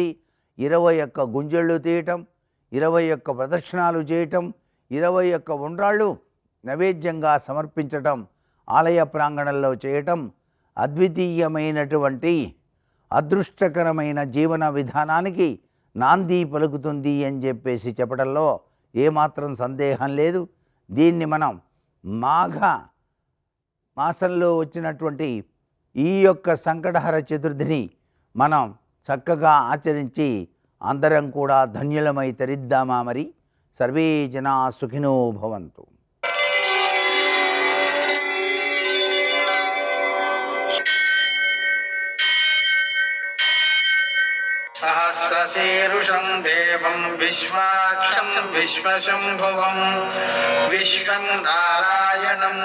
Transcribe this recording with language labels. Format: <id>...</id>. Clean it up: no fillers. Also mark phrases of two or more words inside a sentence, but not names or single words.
<te>21 గుంజళ్ళు తీయటం, 21 ప్రదక్షిణాలు చేయటం, 21 ఉండ్రాళ్ళు నైవేద్యంగా సమర్పించటం, ఆలయ ప్రాంగణంలో చేయటం అద్వితీయమైనటువంటి అదృష్టకరమైన జీవన విధానానికి నాంది పలుకుతుంది అని చెప్పేసి చెప్పడంలో ఏమాత్రం సందేహం లేదు. దీన్ని మనం మాఘ మాసంలో వచ్చినటువంటి ఈ యొక్క సంకటహర చతుర్థిని మనం చక్కగా ఆచరించి అందరం కూడా ధన్యులమై తరిద్దామా? మరి</te> <sa>సర్వే జనా సుఖినో భవంతు. सहस्रशीर्षं देवं विश्वाक्षं विश्वशम्भुवं विश्वं नारायणं</sa>